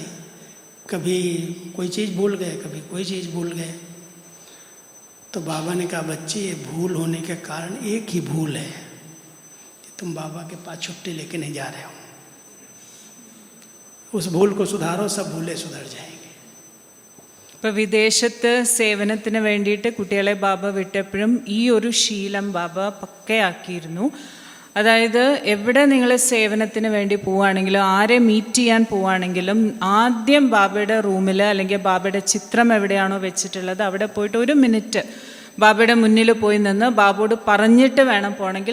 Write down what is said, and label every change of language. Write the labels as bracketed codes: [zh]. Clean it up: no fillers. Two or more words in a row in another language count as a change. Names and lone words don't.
[hi] कभी कोई चीज़ भूल गए, कभी कोई चीज़ भूल गए। तो बाबा ने कहा, बच्चे ये भूल होने के कारण एक ही भूल है कि तुम बाबा के पास छुट्टी लेके नहीं जा रहे हो। उस भूल को सुधारो, सब भूलें सुधर जाएंगे। [ml] ഇപ്പോൾ വിദേശത്ത് സേവനത്തിന് വേണ്ടിയിട്ട് കുട്ടികളെ ബാബ വിട്ടപ്പോഴും ഈ ഒരു ശീലം ബാബ പക്കയാക്കിയിരുന്നു. അതായത് എവിടെ നിങ്ങൾ സേവനത്തിന് വേണ്ടി പോവുകയാണെങ്കിലും ആരെ മീറ്റ് ചെയ്യാൻ പോവുകയാണെങ്കിലും ആദ്യം ബാബയുടെ റൂമിൽ അല്ലെങ്കിൽ ബാബയുടെ ചിത്രം എവിടെയാണോ വെച്ചിട്ടുള്ളത് അവിടെ പോയിട്ട് 1 മിനിറ്റ് ബാബയുടെ മുന്നിൽ പോയി നിന്ന് ബാബയോട് പറഞ്ഞിട്ട് വേണം പോകണമെങ്കിൽ.